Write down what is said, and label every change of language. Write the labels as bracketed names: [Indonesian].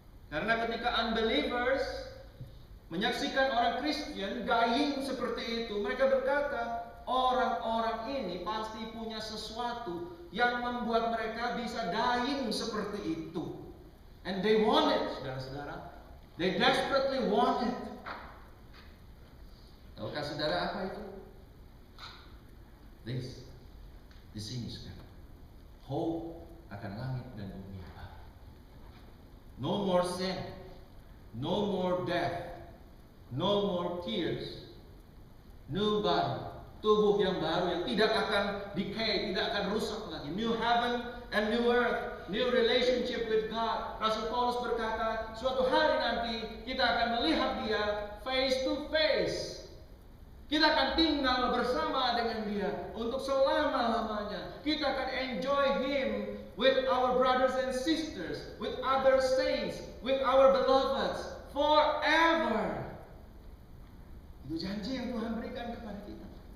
[Indonesian] Karena ketika unbelievers menyaksikan orang Kristen dying seperti itu, mereka berkata, orang-orang ini pasti punya sesuatu yang membuat mereka bisa dying seperti itu. [English] And they want it, [Indonesian] saudara-saudara. [English] They desperately want it. [Indonesian] Tahukah saudara apa itu? Di sini sekarang. Hope akan langit dan bumi baru. [English] No more sin, no more death, no more tears, new body, [Indonesian] tubuh yang baru yang tidak akan decay, tidak akan rusak lagi. [English] New heaven and new earth, new relationship with God. [Indonesian] Rasul Paulus berkata, suatu hari nanti kita akan melihat Dia [English] face to face. [Indonesian] Kita akan tinggal bersama dengan Dia untuk selama-lamanya. Kita akan [English] enjoy Him with our brothers and sisters, with other saints, with our beloveds forever. [Indonesian] Itu janji yang Tuhan berikan kepada kita.